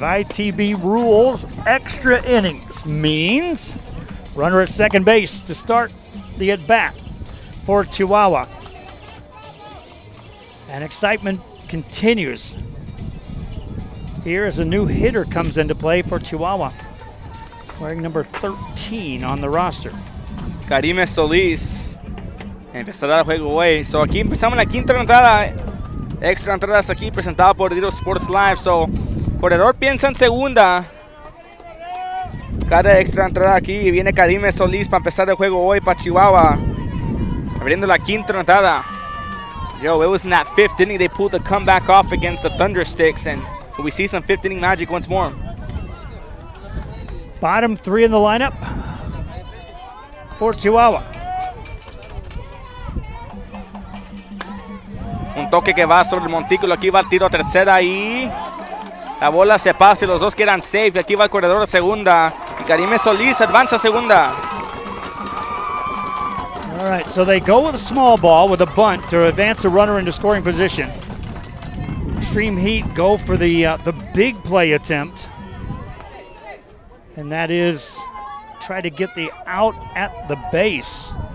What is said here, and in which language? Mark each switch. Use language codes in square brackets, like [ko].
[en] ITB rules extra innings means runner at second base to start the at-bat for Chihuahua. And excitement continues. Here as a new hitter comes into play for Chihuahua, wearing number 13 on the roster. [es] Karime Solís empezará el juego hoy. So aquí empezamos la quinta entrada. Extra entradas aquí presentada por Rio Sports Live. So corredor piensa en segunda. Cada extra entrada aquí. Viene Karime Solís para empezar el juego hoy para Chihuahua. Abriendo la quinta entrada. [en] Yo, it was in that 5th inning they pulled the comeback off against the Thundersticks, and so we see some 5th inning magic once more. Bottom 3 in the lineup for Chihuahua. [es] Un toque que va sobre el montículo. Aquí va el tiro a tercera y la bola se pasa y los dos quedan safe. Y aquí va el corredor a segunda. Y Karime Solís avanza a segunda. [en] All right, so they go with a small ball with a bunt to advance a runner into scoring position. Xtreme Heat go for the big play attempt. And that is try to get the out at the base.